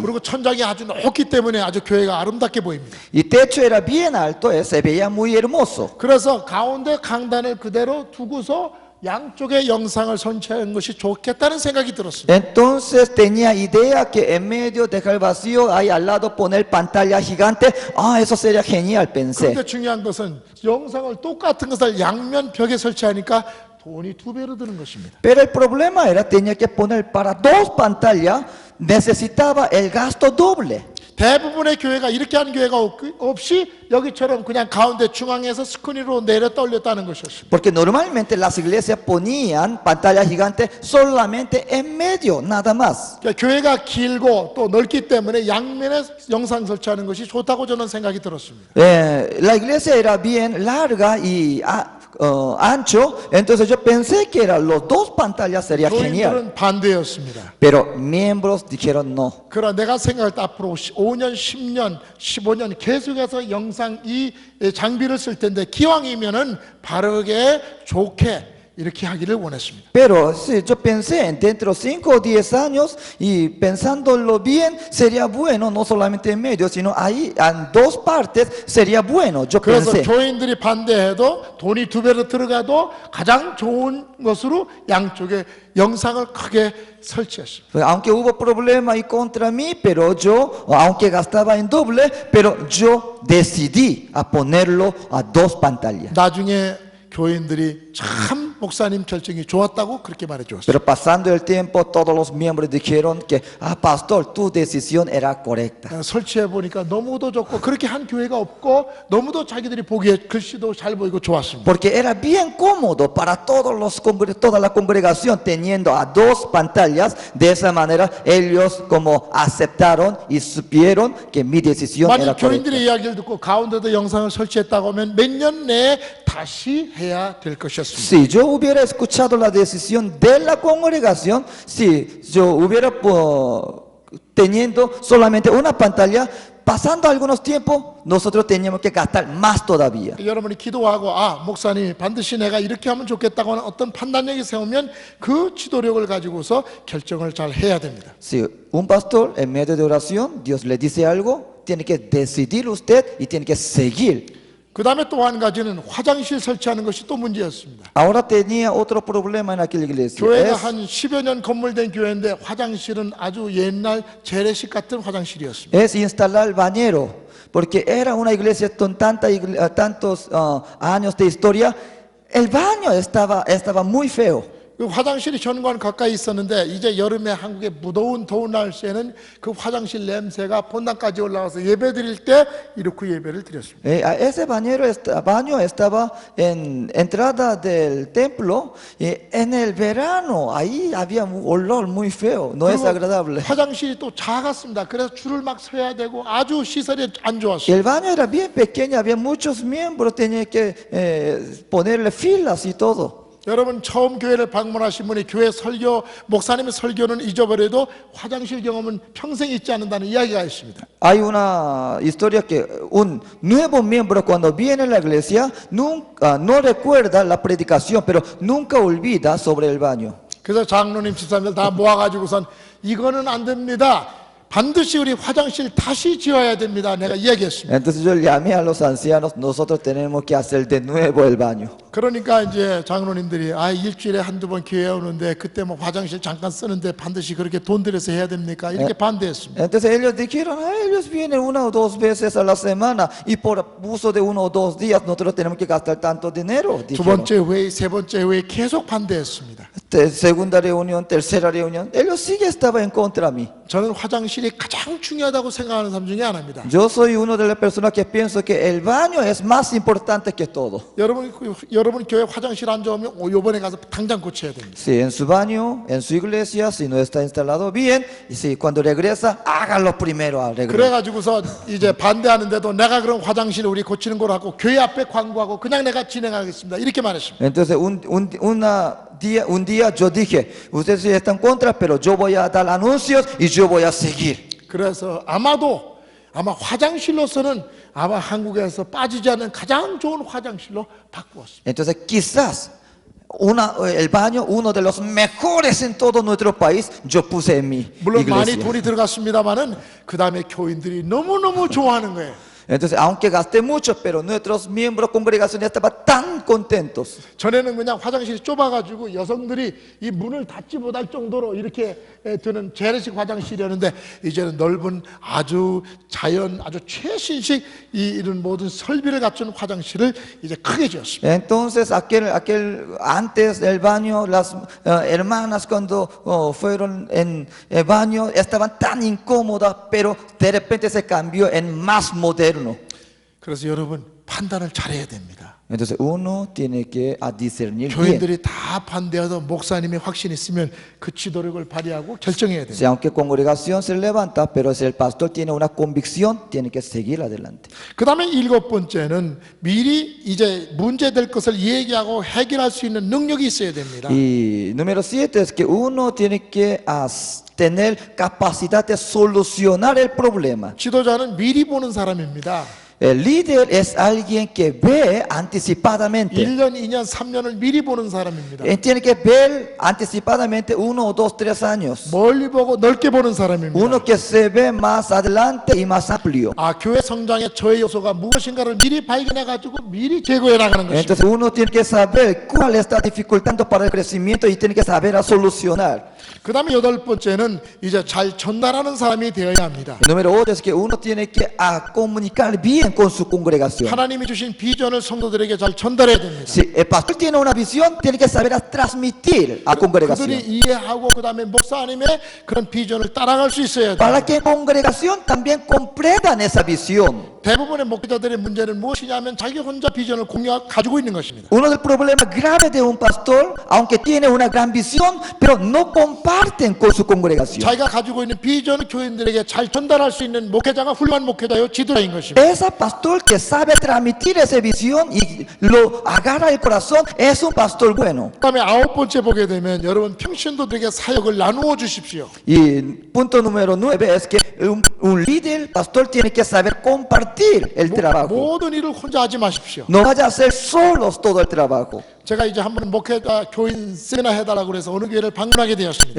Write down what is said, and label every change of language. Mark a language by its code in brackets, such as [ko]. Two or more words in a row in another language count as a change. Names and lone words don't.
[ko] 그리고 천장이 아주 높기 때문에 아주 교회가 아름답게 보입니다. [es] Y techo era bien alto, se veía muy hermoso. [ko] 그래서 가운데 강단을 그대로 두고서 양쪽에 영상을 설치하는 것이 좋겠다는 생각이 들었습니다. [es] Entonces tenía idea que en medio dejar vacío, ahí al lado poner pantalla gigante. Eso sería genial, pensé. [ko] 그런데 중요한 것은 영상을 똑같은 것을 양면 벽에 설치하니까 돈이 2배로 드는 것입니다. [es] Pero el problema era, tenía que poner para dos pantallas, necesitaba el gasto doble. [ko] 대부분의 교회가 이렇게 하는 교회가 없이 여기처럼 그냥 가운데 중앙에서 스크린으로 내렸다 올렸다 하는 것이었습니다. [es] Porque normalmente las iglesias ponían pantalla gigante solamente en medio, nada más. [ko] 그러니까 교회가 길고 또 넓기 때문에 양면에 영상 설치하는 것이 좋다고 저는 생각이 들었습니다. [es] La iglesia era bien larga y ancho, entonces yo pensé que eran los dos pantallas sería genial. [ko] 교인들은 반대였습니다. [es] Pero miembros dijeron no. [ko] 그러나 내가 생각할 때 앞으로 5년, 10년, 15년 계속해서 영상 이 장비를 쓸 텐데 기왕이면은 바르게 좋게 이렇게 하기를 원했습니다. [es] Pero sí, yo pensé dentro de 5 o 10 años y pensándolo bien sería bueno, no solamente en medio, sino ahí en dos partes sería bueno, yo [ko] 그래서 [es] pensé. [ko] 교인들이 반대해도 돈이 2배로 들어가도 가장 좋은 것으로 양쪽에 영상을 크게 설치했습니다. [es] Aunque hubo problema y contra mí, pero yo, aunque gastaba en doble, pero yo decidí a ponerlo a dos pantallas. [ko] 나중에 교인들이 참 목사님 결정이 좋았다고 그렇게 말해 주었어요. [es] Pero pasando el tiempo, todos los miembros dijeron que, pastor, tu decisión era correcta. [ko] 설치해 보니까 너무도 좋고 그렇게 한 교회가 없고 너무도 자기들이 보기에 글씨도 잘 보이고 좋았습니다. [es] Porque era bien cómodo para toda la congregación teniendo a dos pantallas. De esa manera ellos como aceptaron y supieron que mi decisión era [ko] 만약 [es] correcta. [ko] 교인들의 이야기를 듣고 가운데도 영상을 설치했다고 하면 몇 년 내에 다시 해야 될 것이었습니다. [es] Si yo hubiera escuchado la decisión de la congregación, si yo hubiera teniendo solamente una pantalla, pasando algunos tiempos, nosotros teníamos que gastar más todavía. [ko] 여러분이 기도하고 목사님 반드시 내가 이렇게 하면 좋겠다고 하는 어떤 판단력이 세우면 그 지도력을 가지고서 결정을 잘 해야 됩니다. [es] Si un pastor en medio de oración, Dios le dice algo, tiene que decidir usted y tiene que seguir. [ko] 그 다음에 또 한 가지는 화장실 설치하는 것이 또 문제였습니다. [es] Ahora tenía otro problema en aquella iglesia. [ko] 교회가 한 10여 년 건물된 교회인데 화장실은 아주 옛날 재래식 같은 화장실이었습니다. [es] Es instalar bañero, porque era una iglesia con tantos años de historia. El baño estaba muy feo. [ko] 그 화장실이 현관 가까이 있었는데 이제 여름에 한국의 무더운 더운 날씨에는 그 화장실 냄새가 본당까지 올라가서 예배 드릴 때 이렇게 예배를 드렸습니다. [es] Ese baño estaba en entrada del templo y en el verano ahí había un olor muy feo, no es agradable. [ko] 화장실이 또 작았습니다. 그래서 줄을 막 서야 되고 아주 시설이 안 [es] Y [ko] 좋았어요. [es] el baño era bien pequeño, había muchos miembros, tenía que ponerle filas y todo. [ko] 여러분 처음 교회를 방문하신 분이 교회 설교 목사님의 설교는 잊어버려도 화장실 경험은 평생 잊지 않는다는 이야기가 있습니다. [es] Hay una historia que un nuevo miembro cuando viene a la iglesia nunca, no recuerda la predicación, pero nunca olvida sobre el baño. [ko] 그래서 장로님 집사님들 다 모아가지고선 이거는 안 됩니다. 반드시 우리 화장실 다시 지어야 됩니다. 내가 이야기했습니다. [es] Entonces yo llamé a los ancianos, nosotros tenemos que hacer de nuevo el baño. [ko] 그러니까 이제 장로님들이 일주일에 한두 번 교회 오는데 그때 뭐 화장실 잠깐 쓰는데 반드시 그렇게 돈 들여서 해야 됩니까? 이렇게 반대했습니다. [es] Entonces ellos dijeron, ellos vienen 1 o 2 veces a la semana y por uso de 1 o 2 días nosotros tenemos que gastar tanto dinero. [ko] 두 번째 회의, 세 번째 회의 계속 반대했습니다. [es] segunda reunión, tercera reunión, ellos sí estaban en contra de mí. [ko] 저는 화장실이 가장 중요하다고 생각하는 사람 중에 하나입니다. [es] Yo soy uno de las personas que pienso que el baño es más importante que todo. [ko] 여러분 교회 화장실 안 좋으면 요번에 가서 당장 고쳐야 됩니다. [es] Si en su baño, en su iglesia, si no está instalado bien, y si cuando regresa, hágalo primero al regreso. [ko] 그래가지고서 이제 반대하는데도 내가 그럼 화장실 우리 고치는 걸 하고 교회 앞에 광고하고 그냥 내가 진행하겠습니다. 이렇게 말했습니다. [es] Entonces un día yo dije, ustedes sí están contra, pero yo voy a dar anuncios y yo voy a seguir. [ko] 그래서 아마 화장실로서는 아마 한국에서 빠지지 않는 가장 좋은 화장실로 바꾸었습니다. [es] Entonces quizás el baño, uno de los mejores en todo nuestro país, yo puse en mi [ko] 물론 많이 [es] iglesia. [ko] 돈이 들어갔습니다만은 그 다음에 교인들이 너무너무 좋아하는 거예요. [es] Entonces, aunque gasté mucho, pero nuestros miembros congregacionales estaban tan contentos. [ko] 전에는 그냥 화장실이 좁아가지고 여성들이 이 문을 닫지 못할 정도로 이렇게 되는 재래식 화장실이었는데 이제는 넓은 아주 최신식 이런 모든 설비를 갖춘 화장실을 이제 크게 지었습니다. [es] Entonces, antes del baño, las hermanas cuando fueron en el baño estaban tan incómodas, pero de repente se cambió en más moderno. [ko] 그래서 여러분 판단을 잘해야 됩니다. [es] Entonces uno tiene que discernir bien. [ko] 교인들이 다 반대해도 목사님이 확신 있으면 그 지도력을 발휘하고 결정해야 [es] Si [ko] 됩니다. [es] aunque congregación se levanta, pero si el pastor tiene una convicción, tiene que seguir adelante. [ko] 그 다음에 7번째는 미리 이제 문제될 것을 얘기하고 해결할 수 있는 능력이 있어야 됩니다. [es] Y número 7 es que uno tiene que tener capacidad de solucionar el problema. [ko] 지도자는 미리 보는 사람입니다. [es] El líder es alguien que ve anticipadamente. [ko] 1년, 2년, 3년을 미리 보는 사람입니다. [es] Él tiene que ver anticipadamente 1, 2, 3 años. [ko] 멀리 보고 넓게 보는 사람입니다. [es] Uno que se ve más adelante y más amplio. [ko] 교회 성장의 저해 요소가 무엇인가를 미리 발견해 가지고 미리 제거해 나가는 것입니다. [es] Entonces uno tiene que saber cuál está dificultando para el crecimiento y tiene que saber a solucionar. [ko] 그 다음에 8번째는 이제 잘 전달하는 사람이 되어야 합니다. [es] Número 8 es que uno tiene que comunicar bien con su congregación. [ko] 하나님이 주신 비전을 성도들에게 잘 전달해야 됩니다. [es] Si el pastor tiene una visión, tiene que saber a transmitir a la congregación. [ko] 그들이 이해하고 그 다음에 목사님의 그런 비전을 따라갈 수 있어야 돼요. [es] Para que en congregación también comprendan esa visión. [ko] 대부분의 목회자들의 문제는 무엇이냐면 자기 혼자 비전을 가지고 있는 것입니다. [es] Uno del problemas graves de un pastor, aunque tiene una gran visión, pero no comparten con su congregación. [ko] 자기가 가지고 있는 비전을 교인들에게 잘 전달할 수 있는 목회자가 훌륭한 목회자요 지도자인 것입니다. [es] Ese pastor que sabe transmitir esa visión y lo agarra el corazón es un pastor bueno. [ko] 그다음에 9번째 보게 되면 여러분 평신도들에게 사역을 나누어 주십시오. [es] Y punto número 9 es que un líder, pastor, tiene que saber compartir el trabajo. [ko] 모든 일을 혼자 하지 마십시오. [es] No vaya a hacer solos todo el trabajo. [ko] 제가 이제 한번 목회자 교인 세미나 해달라고 그래서 어느 교회를 방문하게 되었습니다.